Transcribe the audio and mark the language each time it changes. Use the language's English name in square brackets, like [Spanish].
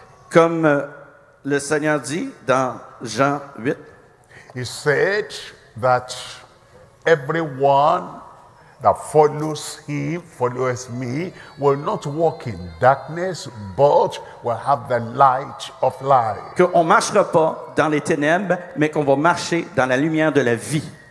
[French] Comme le Seigneur dit dans Jean 8, [English] he said that everyone that follows him, follows me, will not walk in darkness, but will have the light of life. [French] qu'on ne marchera pas dans les ténèbres, mais qu'on va marcher dans la lumière de la vie.